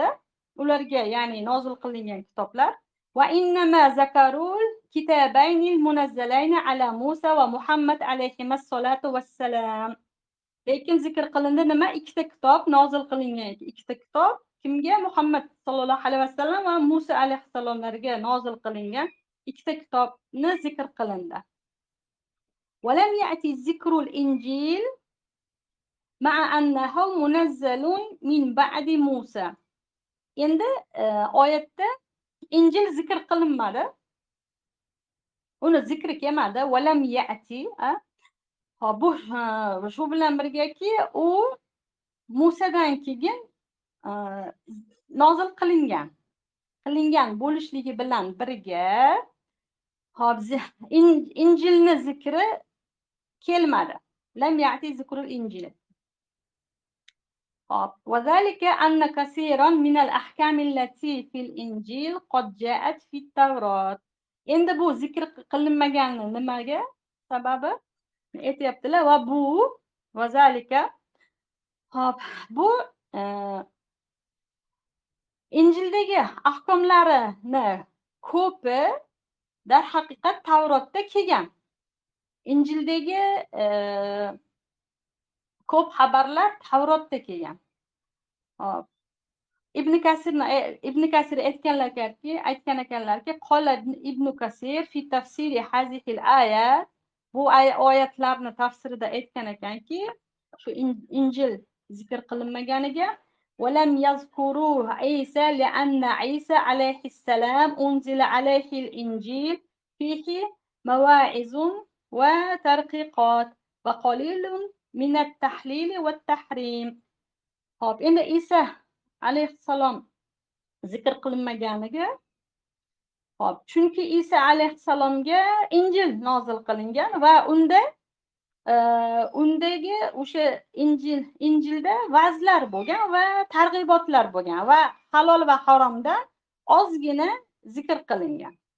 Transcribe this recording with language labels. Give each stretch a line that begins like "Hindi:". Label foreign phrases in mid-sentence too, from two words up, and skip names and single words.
Uzbek: Ularga, ya'ni nozil qilingan kitoblar.
Arabic: وإنما ذكر الكتابين المنزلين على موسى ومحمد عليهما الصلاة والسلام.
Uzbek: Lekin zikr qilindi nima? Ikkita kitob nozil qilingan. Ikkita kitob kimga? Muhammad
Arabic: صلى الله عليه وسلم
Uzbek: va Musa alayhissalomlarga nozil qilingan ikkita kitobni zikr qilindi.
Arabic: ولم يأت ذكر الإنجيل مع أنه منزل من بعد موسى.
Uzbek: Endi oyatda Injil zikr qilinmadi. Uni zikri kelmadi.
Arabic: ولم يأت.
Uzbek: Bu shu bilan birgaki, u Musadan keyin nozil qilingan bo'lishligi bilan birga hop Injilni zikri kelmadi.
Arabic: لم يأت ذكر الإنجيل. hop وذلك أن كثيرا من الأحكام التي في الإنجيل قد جاءت في التوراة.
Uzbek: endi bu zikr qilinmagani nimaga sababi aytyaptilar va bu vazalika hop bu Injildagi ahkomlarini ko'pi darhaqiqat Tavrotda kelgan. Injildagi ko'p xabarlar Tavrotda kelgan. Hop. Ibn Kasir aytgan ekanlarki,
Arabic: قال ابن كثير في تفسير هذه الآية,
Uzbek: bu oyatlarni tafsirida aytgan ekanki, shu Injil zikr qilinmaganiga
Arabic: ولم يذكروا عيسى لأن عيسى عليه السلام أنزل عليه الإنجيل فيه مواعظ وترقيقات وقليل من التحليل والتحريم.
Uzbek: hop, endi Isa alayhissalom zikr qilinmaganiga, hop, chunki Isa alayhissalomga Injil nozil qilingan va undagi o'sha Injilda va'zlar bo'lgan va targ'ibotlar bo'lgan va halol va haromdan ozgina zikr qilingan.